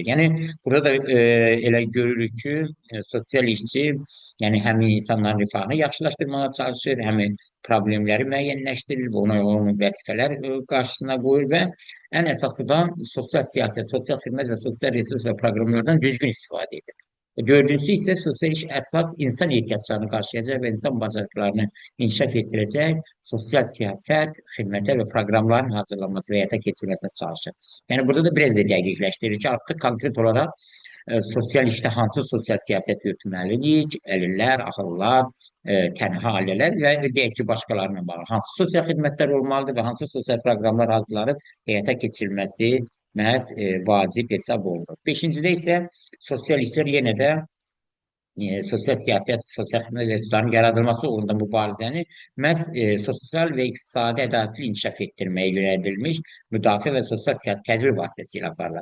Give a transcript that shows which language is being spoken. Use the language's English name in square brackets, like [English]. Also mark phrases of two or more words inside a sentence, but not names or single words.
[Azerbaijani] Yəni burada da elə görürük ki, sosial işçi yəni həm insanların rifahını yaxşılaşdırmağa çalışır, həm problemləri müəyyənləşdirir, onun vəzifələr qarşısına qoyur və ən əsası da sosial siyasət, sosial xidmət və sosial resurs və proqramlardan düzgün istifadə edir. [Turkish] Dördüncüsü ise sosyal iş esas insan ihtiyaçlarını karşılayacak ve insan bacarıklarını inkişaf ettirecek sosyal siyaset, hizmetler ve programların hazırlanması ve hayata geçirilmesine çalışır. [Azerbaijani] Yani burada da biraz da dəqiqləşdirir ki, [Turkish] artık konkret olarak [Azerbaijani] sosial işdə hansı sosial siyasət yürütməliyik, əlillər, axıllar, tənha ailələr və deyək ki, başqalarına bağlı hansı sosial xidmətlər olmalıdır və hansı sosial proqramlar hazırlanıb həyata keçirilməsi məhz vacib hesab olunur. Beşincidə isə sosial işlər yenə də sosial siyasət, sosial xidmət resurslarının yaradılması uğrunda mübarizəni məhz sosial və iqtisadi ədalətli inkişaf etdirməyə yönəldilmiş müdafiə və sosial siyasi tədbir vasitəsilə aparılır.